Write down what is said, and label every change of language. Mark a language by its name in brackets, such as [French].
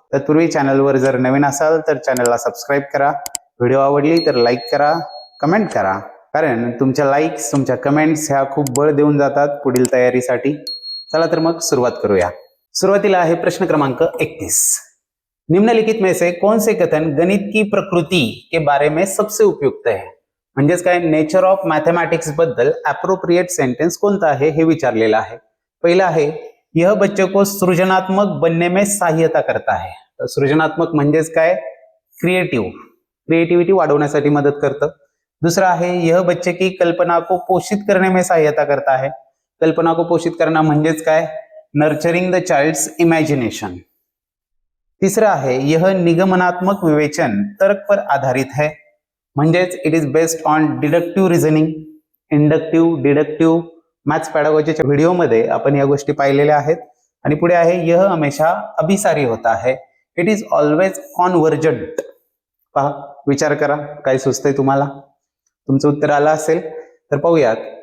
[Marathi] तत्पूर्वी चॅनलवर जर नवीन असाल तर चॅनलला सबस्क्राईब करा. व्हिडिओ आवडली तर लाईक करा, कमेंट करा, कारण तुमच्या लाईक्स, तुमच्या कमेंट्स ह्या खूप बळ देऊन जातात पुढील तयारीसाठी. चला तर मग सुरुवात करूया. सुरुवातीला आहे प्रश्न क्रमांक 31. [Hindi] निम्नलिखित में से कौन से कथन गणित की प्रकृति के बारे में सबसे उपयुक्त है? [Marathi] म्हणजेच काय, [English] nature of mathematics [Marathi] बद्दल [English] appropriate sentence [Marathi] कोणता आहे हे विचारलेलं आहे. पहिला आहे, [Hindi] यह बच्चों को सृजनात्मक बनने में सहायता करता है. [Marathi] तर सृजनात्मक म्हणजेच काय, क्रिएटिव्हिटी वाढवण्यासाठी मदत करतं. दुसरा आहे, [Hindi] यह बच्चे की कल्पना को पोषित करने में सहायता करता है. कल्पना को पोषित करना [Marathi] म्हणजेच काय, [English] Nurturing the child's imagination. [Hindi] तीसरा [Marathi] आहे, [Hindi] यह निगमनात्मक विवेचन तर्क पर आधारित है. [Marathi] म्हणजेच [English] It is based on deductive reasoning. [Marathi] Inductive, deductive maths पॅडागॉजीच्या व्हिडिओमध्ये आपण या गोष्टी पाहिलेल्या आहेत. आणि पुढे आहे, [Hindi] यह हमेशा अभिसारी होता है. [English] It is always convergent. [Marathi] पहा, विचार करा काय सुचतंय तुम्हाला. तुमचं उत्तर आलं असेल तर पाहूयात.